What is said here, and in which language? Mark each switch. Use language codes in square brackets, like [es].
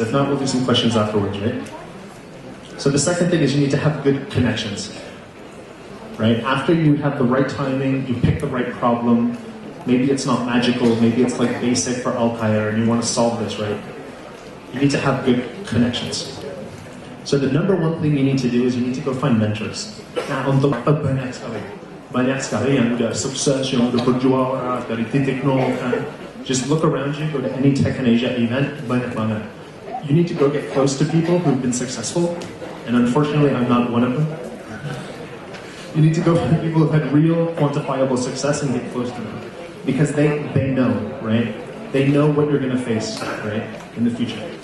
[en] If not, we'll do some questions afterwards, right? So the second thing is you need to have good connections, right? After you have the right timing, you pick the right problem. Maybe it's not magical, maybe it's like basic for Altair and you want to solve this, right? You need to have good connections. So the number one thing you need to do is you need to go find mentors. [id] Nah, untuk banyak sekali yang udah sukses, yang udah berjuara dari titik nol kan. [en] Just look around you, go to any Tech in Asia event, [id] banyak banget. [en] You need to go get close to people who've been successful, and unfortunately I'm not one of them. You need to go find people who've had real quantifiable success and get close to them. Because they know, right? They know what you're gonna face, right? In the future.